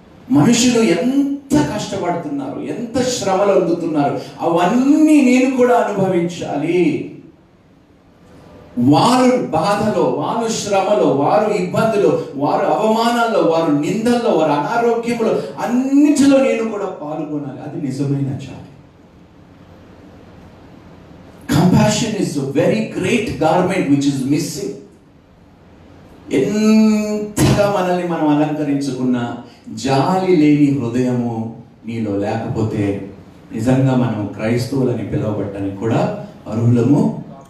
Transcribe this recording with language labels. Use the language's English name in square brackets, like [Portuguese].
[Telugu] మనుషులు ఎంత కష్టపడుతున్నారు, ఎంత శ్రమలు అందుతున్నారు, అవన్నీ నేను కూడా అనుభవించాలి. వారు బాధలో, వారు శ్రమలో, వారు ఇబ్బందులు, వారు అవమానాల్లో, వారు నిందల్లో, వారు అనారోగ్యంలో, అన్నిటిలో నేను కూడా పాల్గొనాలి. అది నిజమైన జాలి. [English] Compassion is a very great garment which is missing. [Telugu] ఎంతగా మనల్ని మనం అలంకరించుకున్న జాలి లేని హృదయము నీలో లేకపోతే నిజంగా మనం క్రైస్తవులని పిలువబట్టడానికి కూడా అర్హులము.